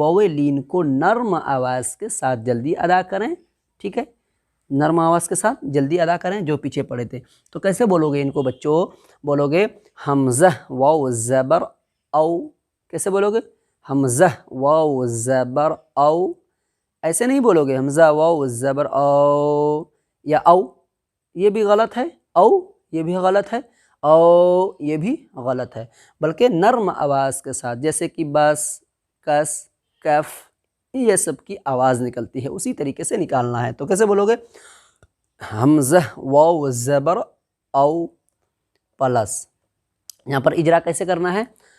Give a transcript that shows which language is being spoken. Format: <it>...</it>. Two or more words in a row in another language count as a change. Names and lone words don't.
<ur>واو لین کو نرم آواز کے ساتھ جلدی ادا کریں، ٹھیک ہے؟ نرم آواز کے ساتھ جلدی ادا کریں جو پیچھے پڑھے تھے۔ تو کیسے بولو گے ان کو بچوں؟ بولو گے حمزہ واو زبر او، کیسے بولو گے؟ حمزہ واو زبر او، ایسے نہیں بولو گے حمزہ واو زبر او یا او، یہ بھی غلط ہے، او یہ بھی غلط ہے، او یہ بھی غلط ہے، بلکہ نرم آواز کے ساتھ، جیسے کہ بس، کس، کف، یہ سب کی آواز نکلتی ہے اسی طریقے سے نکالنا ہے۔ تو کیسے بولو گے؟ حمزہ واو زبر او پلس، یہاں پر اجرا کیسے کرنا ہے؟</ur>